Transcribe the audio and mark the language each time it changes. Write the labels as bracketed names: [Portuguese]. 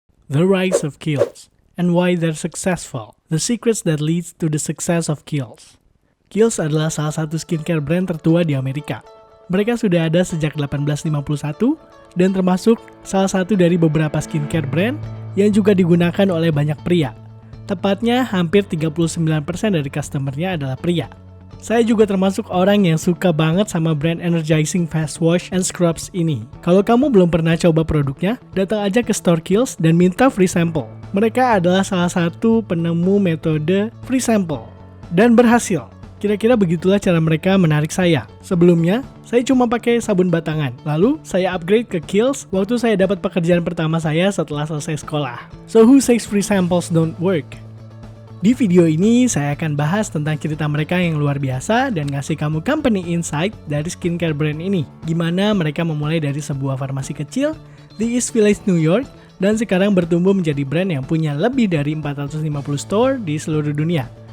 [English] The rise of Kiehl's and why they're successful. The secrets that leads to the success of Kiehl's. [Indonesian] Kiehl's adalah salah satu skincare brand tertua di Amerika. Mereka sudah ada sejak 1851 dan termasuk salah satu dari beberapa skincare brand yang juga digunakan oleh banyak pria. Tepatnya hampir 39% dari customernya adalah pria. Saya juga termasuk orang yang suka banget sama brand Energizing Fast Wash and Scrubs ini. Kalau kamu belum pernah coba produknya, datang aja ke store Kiehl's dan minta free sample. Mereka adalah salah satu penemu metode free sample. Dan berhasil. Kira-kira begitulah cara mereka menarik saya. Sebelumnya, saya cuma pakai sabun batangan. Lalu, saya upgrade ke Kiehl's waktu saya dapat pekerjaan pertama saya setelah selesai sekolah. [English] So who says free samples don't work? [Indonesian] Di video ini, saya akan bahas tentang cerita mereka yang luar biasa dan ngasih kamu company insight dari skincare brand ini. Gimana mereka memulai dari sebuah farmasi kecil di East Village, New York, dan sekarang bertumbuh menjadi brand yang punya lebih dari 450 store di seluruh dunia.